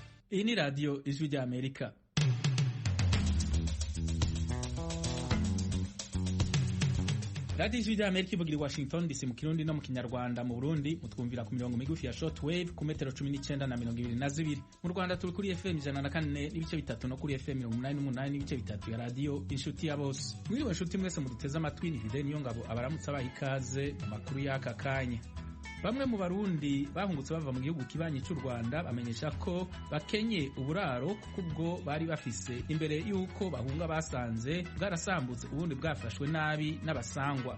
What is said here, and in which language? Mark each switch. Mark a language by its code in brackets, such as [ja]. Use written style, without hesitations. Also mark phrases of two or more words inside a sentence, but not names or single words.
[rn] Iyi ni radiyo ijwi ry'Amerika. radiyo ijwi ry'Amerika ivugira i Washington DC mu Kirundi no mu Kinyarwanda. Mu Burundi mutwumvira ku mirongo migufi ya shortwave ku metero 19 na 22. Mu Rwanda turi kuri FM 104 n'ibice bitatu no kuri FM 88 n'ibice bitatu ya radiyo Inshuti ya Bose. Mwiriwe nshuti mwese muduteze amatwi, ni Fidel Niyongabo abaramutsa abaha ikaze mu makuru y'aka kanya. Bamwe mu Barundi bahungutse bava mu gihugu kibanyi cy'u Rwanda bamenyesha ko bakenye uburaro kuko ubwo bari bafise imbere y'uko bahunga basanze bwarasambutse ubundi bwafashwe nabi n'abasangwa.